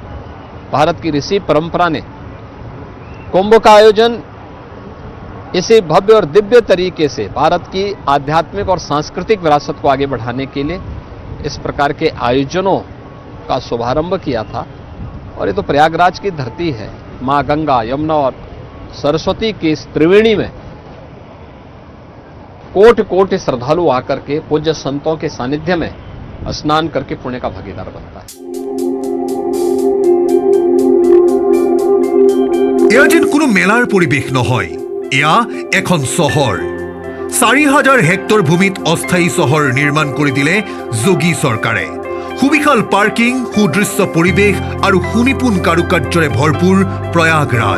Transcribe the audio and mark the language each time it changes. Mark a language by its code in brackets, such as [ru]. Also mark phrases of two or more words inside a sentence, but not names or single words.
[hi] भारत की ऋषि परंपरा ने कुंभ का आयोजन इसी भव्य और दिव्य तरीके से भारत की आध्यात्मिक और सांस्कृतिक विरासत को आगे बढ़ाने के लिए इस प्रकार के आयोजनों का शुभारंभ किया था। और ये तो प्रयागराज की धरती है। माँ गंगा, यमुना और सरस्वती की इस त्रिवेणी में कोटि कोटि श्रद्धालु आकर के पूज्य संतों के सानिध्य में स्नान करके पुण्य का भागीदार बनता है। [as] এয়া যেন কোনো মেলাৰ পৰিৱেশ নহয়, এয়া এখন চহৰ। 4000 হেক্টৰ ভূমিত অস্থায়ী চহৰ নিৰ্মাণ কৰি দিলে যোগী চৰকাৰে। সুবিশাল পাৰ্কিং, সুদৃশ্য পৰিৱেশ আৰু সুনিপুণ কাৰুকাৰ্যৰে ভৰপূৰ প্ৰয়াগৰাজ।